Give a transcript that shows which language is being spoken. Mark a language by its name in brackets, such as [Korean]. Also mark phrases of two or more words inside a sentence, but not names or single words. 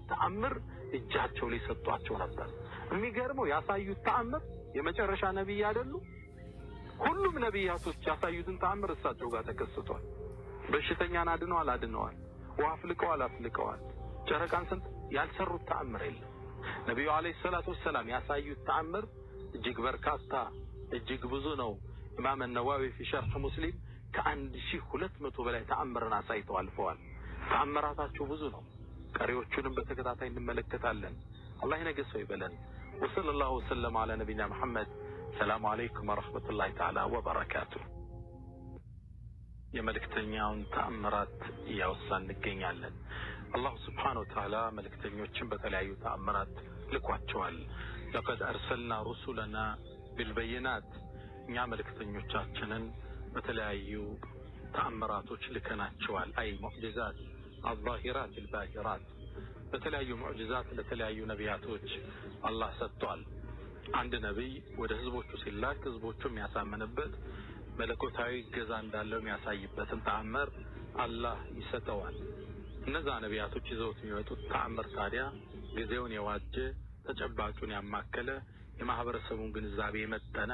[Amharic] ተአምር እጃቸው ላይ ሰጧቸው ነበር የሚገርመው ያሳዩት ተአምር የመጨረሻ ነብይ አይደሉ ሁሉም ነብያቶች ያሳዩትን ተአምር እሳቸው ጋር ተከስቷል በሽተኛን አድነዋል አፍልቀዋል ጨረቃን ስንት ያልሰሩት ተአምር የለም ነብዩ [Arabic] عليه الصلاة والسلام [Amharic] ያሳዩት ተአምር እጅግ በርካታ እጅግ ብዙ ነው ኢማም ነዋዊ [Arabic] في شرح مسلم [Amharic] ከ1200 በላይ ተአምርን አሳይተው አልፈዋል ተአምራታቸው ብዙ ነው ቀሪዎቹንም በተከታታይ እንመለከታለን አላህ ይነገሰው ይበለን [Arabic] وصلى الله وسلم على نبينا محمد السلام عليكم ورحمة الله تعالى وبركاته [Amharic] የመልእክተኛውን ተአምራት ያወሳን እንገኛለን አላህ [Arabic] سبحانه وتعالى [Amharic] መልእክተኞችን በተለያዩ ተአምራት ልኳቸዋል [Arabic] لقد أرسلنا رسلنا بالبينات [Amharic] እኛ መልእክተኞቻችንን በተለያዩ ተአምራቶች ልከናቸዋል አይ ሙዕጂዛት [Arabic] الظاهرات الباهرات [Amharic] በተለያዩ ሙዕጂዛት ለተለያዩ ነቢያቶች አላህ ሰጥቷል አንድ ነብይ ወደ ህዝቦቹ ሲላክ ህዝቦቹ የሚያሳምንበት መለኮታዊ ገዛ እንዳለው የሚያሳይበትን ተአምር አላህ ይሰጠዋል እነዛ ነቢያቶች ይዘውት የሚወጡት ተአምር ታዲያ ጊዜውን የዋጀ ተጨባጩን ያማከለ የማህበረሰቡን ግንዛቤ የመጠነ